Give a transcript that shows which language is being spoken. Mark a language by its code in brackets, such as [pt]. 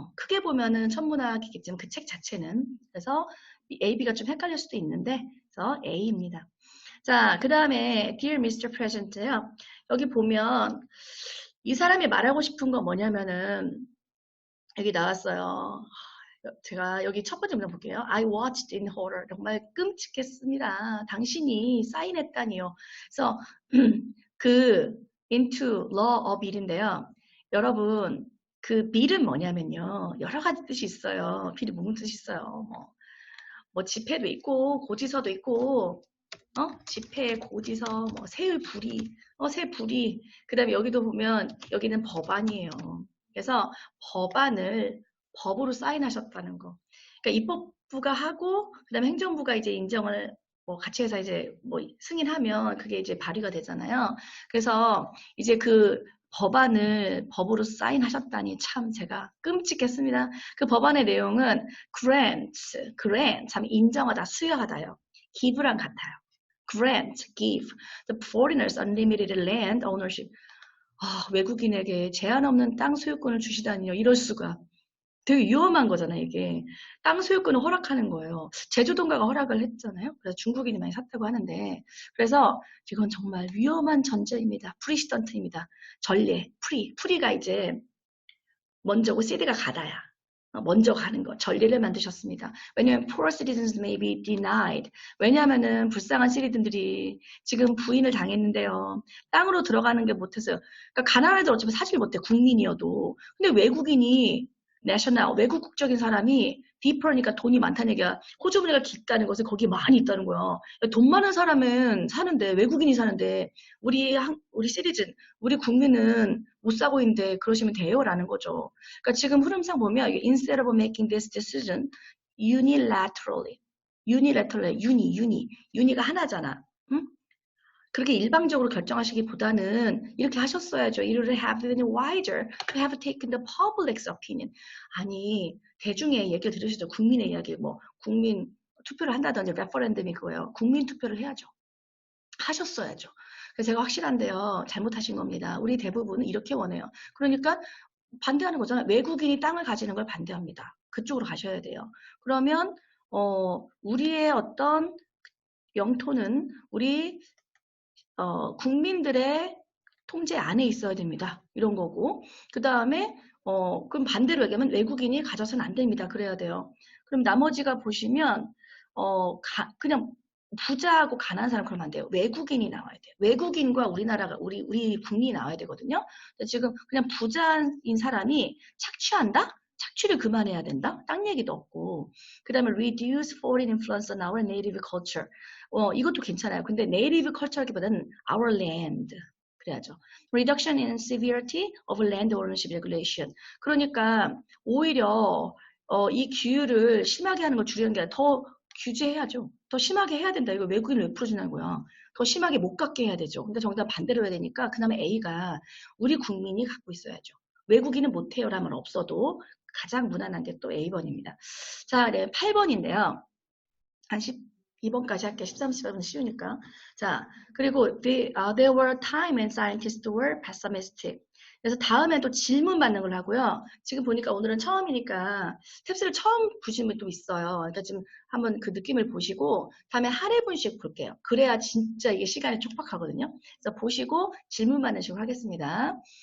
[ko] 크게 보면은 천문학이겠지만 그 책 자체는. 그래서 A, B가 좀 헷갈릴 수도 있는데, 그래서 A입니다. 자, 그 다음에 [en] Dear Mr. President요. [ko] 여기 보면 이 사람이 말하고 싶은 건 뭐냐면은 여기 나왔어요. 제가 여기 첫 번째 문장 볼게요. [en] I watched in horror. [ko] 정말 끔찍했습니다. 당신이 사인했다니요. 그래서 그 [en] into law of bill [ko] 인데요. 여러분 그 bill은 뭐냐면요. 여러 가지 뜻이 있어요. bill이 무슨 뜻이 있어요. 뭐 집회도 있고 고지서도 있고 집회, 고지서, 뭐 새불이, 새불이. 그다음에 여기도 보면 여기는 법안이에요. 그래서 법안을 법으로 사인하셨다는 거. 그러니까 입법부가 하고 그다음에 행정부가 이제 인정을 뭐 같이 해서 이제 뭐 승인하면 그게 이제 발의가 되잖아요. 그래서 이제 그 법안을 법으로 사인하셨다니 참 제가 끔찍했습니다. 그 법안의 내용은 grant, 참 인정하다, 수여하다요. give랑 같아요. [en] grant, give, the foreigners unlimited land ownership. [ko] 외국인에게 제한 없는 땅 소유권을 주시다니요. 이럴 수가. 되게 위험한 거잖아요, 이게. 땅 소유권을 허락하는 거예요. 제주도인가가 허락을 했잖아요. 그래서 중국인이 많이 샀다고 하는데. 그래서 이건 정말 위험한 전제입니다. 프리시던트입니다. 전례, 프리가 이제 먼저고 CD가 가다야. 먼저 가는 거. 전례를 만드셨습니다. 왜냐하면 [en] poor citizens may be denied. [ko] 왜냐하면은 불쌍한 시리즌들이 지금 부인을 당했는데요. 땅으로 들어가는 게 못해서요. 그러니까 가난한 애들 어차피 사질 못해. 국민이어도. 근데 외국인이 내셔널 외국 국적인 사람이 디퍼니까 돈이 많다는 얘기야. 호주머니가 깊다는 것은 거기에 많이 있다는 거야. 돈 많은 사람은 사는데 외국인이 사는데 우리 시리즌 우리 국민은 못 사고 있는데 그러시면 돼요라는 거죠. 그러니까 지금 흐름상 보면 [en] instead of making this decision unilaterally, [ko] uni가 하나잖아. 응? 그렇게 일방적으로 결정하시기보다는 이렇게 하셨어야죠. [en] It would have been wiser to have taken the public's opinion. [ko] 아니, 대중의 얘기를 들으시죠. 국민의 이야기, 뭐 국민 투표를 한다든지 레퍼런덤이 그거예요. 국민 투표를 해야죠. 하셨어야죠. 그래서 제가 확실한데요. 잘못하신 겁니다. 우리 대부분은 이렇게 원해요. 그러니까 반대하는 거잖아요. 외국인이 땅을 가지는 걸 반대합니다. 그쪽으로 가셔야 돼요. 그러면 우리의 어떤 영토는 우리 국민들의 통제 안에 있어야 됩니다. 이런 거고. 그 다음에 그럼 반대로 얘기하면 외국인이 가져서는 안 됩니다. 그래야 돼요. 그럼 나머지가 보시면 그냥 부자하고 가난한 사람 그러면 안 돼요. 외국인이 나와야 돼요. 외국인과 우리나라가 우리 국민이 나와야 되거든요. 지금 그냥 부자인 사람이 착취한다? 착취를 그만해야 된다? 땅 얘기도 없고. 그 다음에 [en] reduce foreign influence on our native culture. [ko] 이것도 괜찮아요. 근데 [en] native culture [ko] 기보다는 [en] our land. [ko] 그래야죠. [en] reduction in severity of land ownership regulation. [ko] 그러니까 오히려 이 규율을 심하게 하는 걸 줄이는 게 아니라 더 규제해야죠. 더 심하게 해야 된다. 이거 외국인을 왜 풀어주는 거야. 더 심하게 못 갖게 해야 되죠. 근데 정답 반대로 해야 되니까 그 다음에 A가 우리 국민이 갖고 있어야죠. 외국인은 못해요라면 없어도 가장 무난한 게 또 A번입니다. 자, 네, 8번인데요. 한 12번까지 할게요. 13, 14번 쉬우니까. 자, 그리고 [en] there were time when scientists were pessimistic. [ko] 그래서 다음에 또 질문 받는 걸 하고요. 지금 보니까 오늘은 처음이니까 탭스를 처음 보신 분도 있어요. 그러니까 지금 한번 그 느낌을 보시고 다음에 한 회분씩 볼게요. 그래야 진짜 이게 시간이 촉박하거든요. 그래서 보시고 질문 받는 식으로 하겠습니다.